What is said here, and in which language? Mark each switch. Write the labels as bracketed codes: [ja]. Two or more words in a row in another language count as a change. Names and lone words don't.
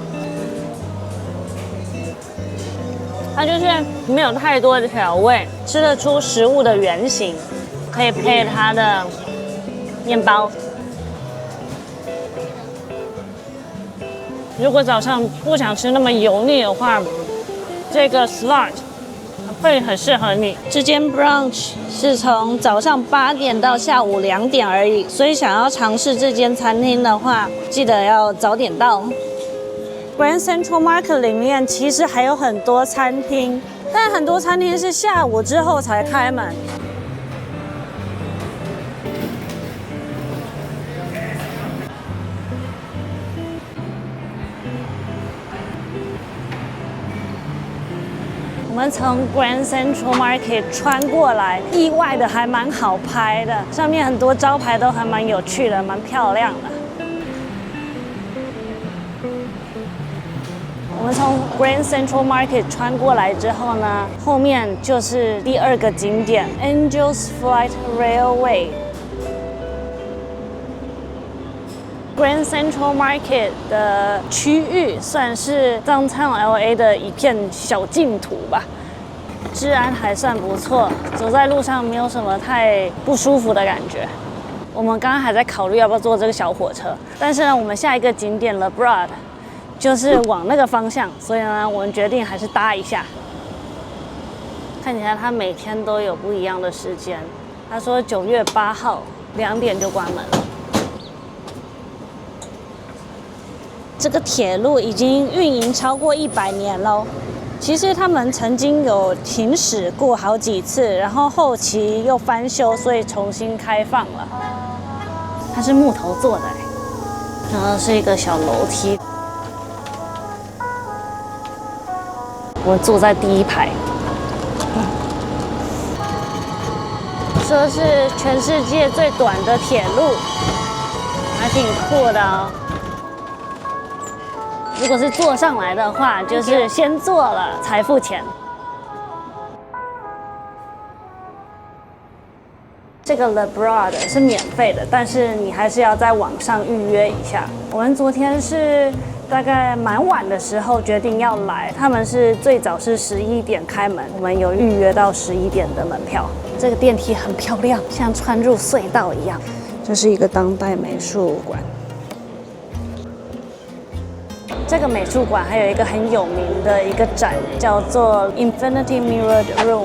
[zh] 它就是沒有太多的調味，吃得出食物的原型，可以配它的麵包。如果早上不想吃那麼油膩的話，這個 Slot 會很適合你。這間 brunch 是從早上8點到下午2點而已，所以想要嘗試這間餐廳的話，記得要早點到。Grand Central Market 裡面其實還有很多餐廳，但很多餐廳是下午之後才開門。我們從 Grand Central Market 穿過來，意外的還蠻好拍的，上面很多招牌都還蠻有趣的，蠻漂亮的。我們從 Grand Central Market 穿過來之後呢，後面就是第2個景點 Angels Flight Railway。Grand Central Market 的區域算是 Downtown LA 的一片小淨土吧，治安還算不錯，走在路上沒有什麼太不舒服的感覺。我們剛剛還在考慮要不要坐這個小火車，但是呢，我們下一個景點 La Brea 就是往那個方向，所以呢，我們決定還是搭一下。看起來他每天都有不一樣的時間，他說9月8號2點就關門了。這個鐵路已經運營超過100年嘍， 其實他們曾經有停駛過好幾次，然後後期又翻修，所以重新開放了。它是木頭做的，然後是一個小樓梯。我坐在第一排，說是全世界最短的鐵路，還挺酷的哦。如果是坐上來的話，就是先坐了才付錢。這個 Le Broad 是免費的，但是你還是要在網上預約一下。我們昨天是大概蠻晚的時候決定要來，他們是最早是11 點開門，我們有預約到11點的門票。這個電梯很漂亮，像穿入隧道一樣。這是一個當代美術館。這個美術館還有一個很有名的一個展，叫做 Infinity Mirrored Room。